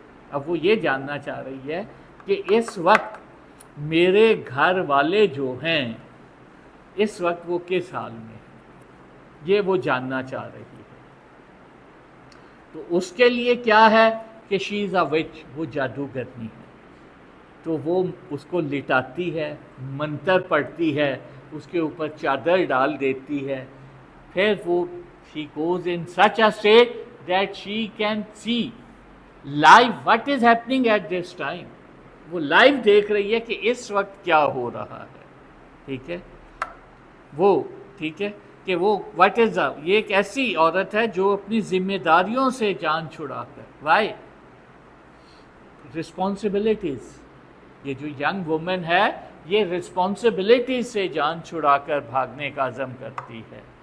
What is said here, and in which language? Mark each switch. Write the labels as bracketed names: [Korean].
[Urdu] اب وہ یہ جاننا چاہ رہی ہے کہ اس وقت میرے گھر والے جو ہیں اس وقت وہ کس حال میں ہیں, یہ وہ جاننا چاہ رہی ہے. تو اس کے لیے کیا ہے کہ [English] she is a witch, [Urdu] وہ جادوگرنی ہے. تو وہ اس کو لٹاتی ہے, منتر پڑھتی ہے, اس کے اوپر چادر ڈال دیتی ہے. پھر وہ [English] she goes in such a state that she can see live what is happening at this time. [Urdu] وہ لائیو دیکھ رہی ہے کہ اس وقت کیا ہو رہا ہے. ٹھیک ہے, وہ ٹھیک ہے کہ وہ [English] what is a, [Urdu] یہ ایک ایسی عورت ہے جو اپنی ذمہ داریوں سے جان چھڑا کر, [English] why responsibilities, [Urdu] یہ جو ینگ وومن ہے یہ رسپانسبلٹی سے جان چھڑا کر بھاگنے کا عزم کرتی ہے.